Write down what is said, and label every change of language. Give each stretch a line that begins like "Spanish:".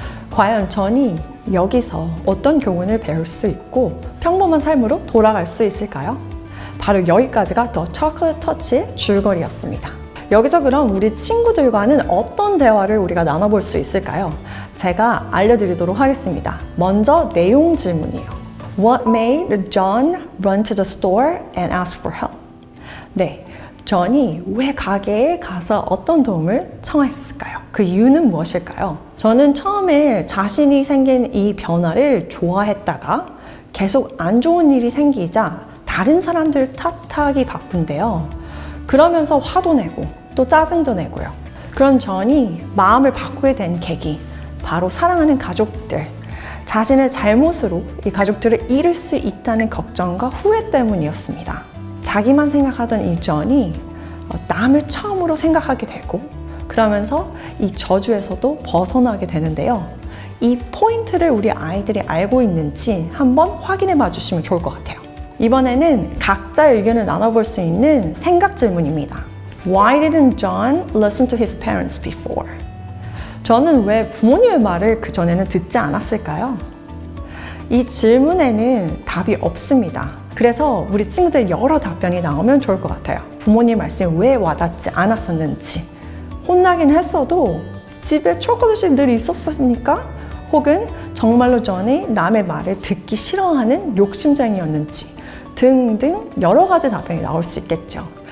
Korean: 과연 존이 여기서 어떤 교훈을 배울 수 있고 평범한 삶으로 돌아갈 수 있을까요? 바로 여기까지가 더 초콜릿 터치의 줄거리였습니다. 여기서 그럼 우리 친구들과는 어떤 대화를 우리가 나눠볼 수 있을까요? 제가 알려드리도록 하겠습니다. 먼저 내용 질문이에요.
English: What made John run to the store and ask for help?
Korean: 네, 존이 왜 가게에 가서 어떤 도움을 청했을까요? 그 이유는 무엇일까요? 저는 처음에 자신이 생긴 이 변화를 좋아했다가 계속 안 좋은 일이 생기자 다른 사람들 탓하기 바쁜데요. 그러면서 화도 내고 또 짜증도 내고요. 그런 존이 마음을 바꾸게 된 계기, 바로 사랑하는 가족들, 자신의 잘못으로 이 가족들을 잃을 수 있다는 걱정과 후회 때문이었습니다. 자기만 생각하던 이 존이 남을 처음으로 생각하게 되고 그러면서 이 저주에서도 벗어나게 되는데요. 이 포인트를 우리 아이들이 알고 있는지 한번 확인해 봐 주시면 좋을 것 같아요. 이번에는 각자의 의견을 나눠볼 수 있는 생각 질문입니다.
English: Why didn't John listen to his parents before?
Korean: 저는 왜 부모님의 말을 그전에는 듣지 않았을까요? 이 질문에는 답이 없습니다. 그래서 우리 친구들 여러 답변이 나오면 좋을 것 같아요. 부모님 말씀이 왜 와닿지 않았었는지, 혼나긴 했어도 집에 초콜릿이 늘 있었으니까, 혹은 정말로 존이 남의 말을 듣기 싫어하는 욕심쟁이였는지 등등 여러 가지 답변이 나올 수 있겠죠.